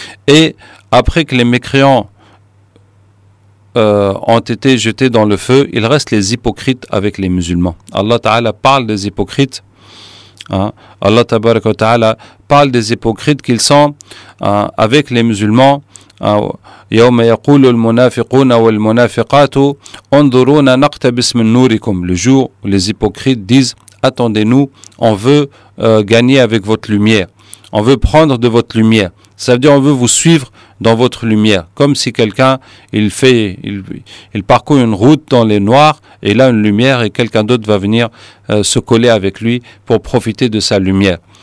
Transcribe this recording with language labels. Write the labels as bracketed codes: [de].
[fr] Et après que les mécréants ont été jetés dans le feu, il reste les hypocrites avec les musulmans. Allah Ta'ala parle des hypocrites. Allah Tabaraka wa Ta'ala parle des hypocrites qu'ils sont avec les musulmans. [ar] يوم يقول المنافقون والمنافقات انظرونا نقتبس من نوركم. [fr] Le jour où les hypocrites disent attendez-nous, on veut gagner avec votre lumière, on veut prendre de votre lumière. Ça veut dire on veut vous suivre dans votre lumière, comme si quelqu'un il parcourt une route dans les noirs et il a une lumière et quelqu'un d'autre va venir se coller avec lui pour profiter de sa lumière.